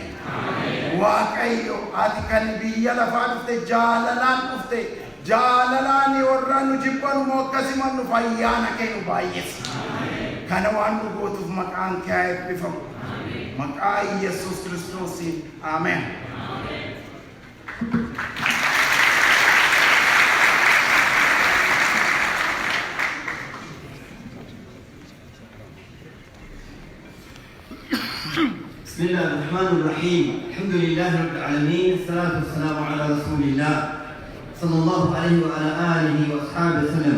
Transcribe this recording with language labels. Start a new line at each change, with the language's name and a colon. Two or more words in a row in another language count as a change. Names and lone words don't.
Oromo: Waaqayyo ati kan biyya lafaa dhufte jaalalaan dhufte. Jaalalaan warra nu jibban moo akkasuma nu fayyaana kennu baay'eessa. Kana waan nu gootuuf maqaan kee haa eebbifamu. Maqaa Yesuus Kiristoosiin ameen.
Arabic: بسم الله الرحمن الرحيم. الحمد لله رب العالمين، الصلاة والسلام على رسول الله صلى الله عليه وعلى آله وأصحابه وسلم.